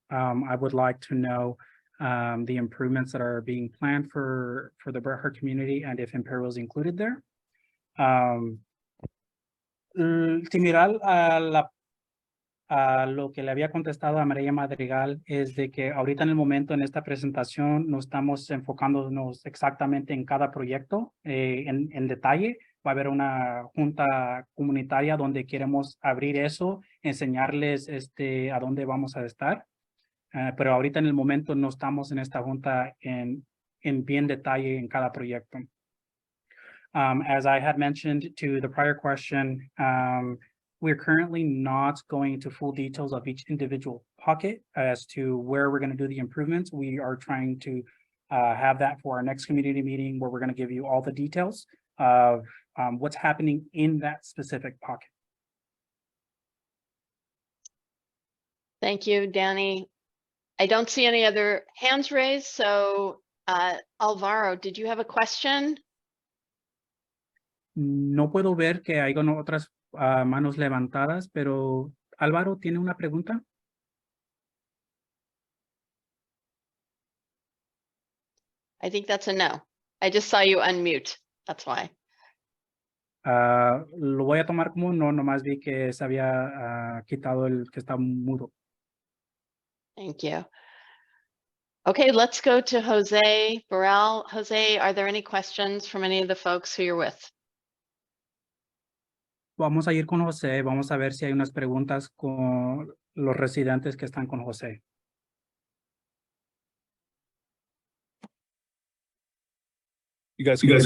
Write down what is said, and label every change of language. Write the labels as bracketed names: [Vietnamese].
[English] I would like to know the improvements that are being planned for the Bret Harte community and if Imperial is included there. [Spanish] Similar a lo que le había contestado a María Madrigal es de que ahorita en el momento en esta presentación no estamos enfocándonos exactamente en cada proyecto en detalle. Va a haber una junta comunitaria donde queremos abrir eso, enseñarles a dónde vamos a estar. Pero ahorita en el momento no estamos en esta junta en bien detalle en cada proyecto. [English] As I had mentioned to the prior question, we're currently not going into full details of each individual pocket as to where we're going to do the improvements. We are trying to have that for our next community meeting where we're going to give you all the details of what's happening in that specific pocket. Thank you, Danny. I don't see any other hands raised. So Alvaro, did you have a question? [Spanish] No puedo ver que hayan otras manos levantadas, pero Álvaro, ¿tiene una pregunta? [English] I think that's a no. I just saw you unmute. That's why. [Spanish] Lo voy a tomar como no, nomás vi que se había quitado el que está mudo. [English] Thank you. Okay, let's go to Jose Burrell. Jose, are there any questions from any of the folks who you're with? [Spanish] Vamos a ir con José, vamos a ver si hay unas preguntas con los residentes que están con José. [English] You guys.